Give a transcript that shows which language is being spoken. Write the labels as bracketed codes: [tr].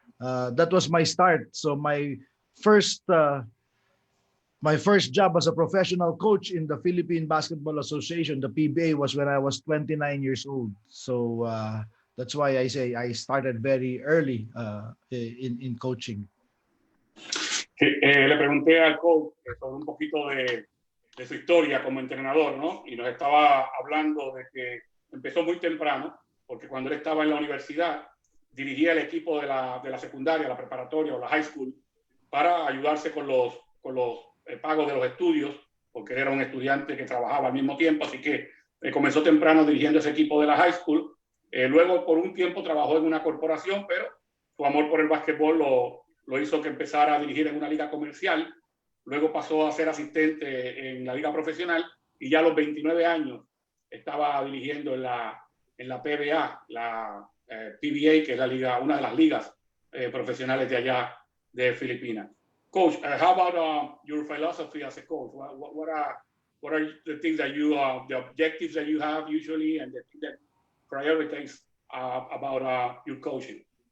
[en] That was my start. So my first job as a professional coach in the Philippine Basketball Association, the PBA, was when I was 29 years old. So that's why I say I started very early in coaching. [es] Le pregunté al coach sobre un poquito de su historia como entrenador, ¿no? Y nos estaba hablando de que empezó muy temprano, porque cuando él estaba en la universidad, dirigía el equipo de la secundaria, la preparatoria o la high school, para ayudarse con los pagos de los estudios, porque él era un estudiante que trabajaba al mismo tiempo, así que comenzó temprano dirigiendo ese equipo de la high school. Luego, por un tiempo, trabajó en una corporación, pero su amor por el básquetbol lo hizo que empezara a dirigir en una liga comercial. Luego pasó a ser asistente en la liga profesional y ya a los 29 años estaba dirigiendo en la PBA, la PBA, que es la liga, una de las ligas profesionales de allá de Filipinas. [en] Coach, how about your philosophy as a coach? What are the things that you, the objectives that you have usually, and the things that prioritize about your coaching?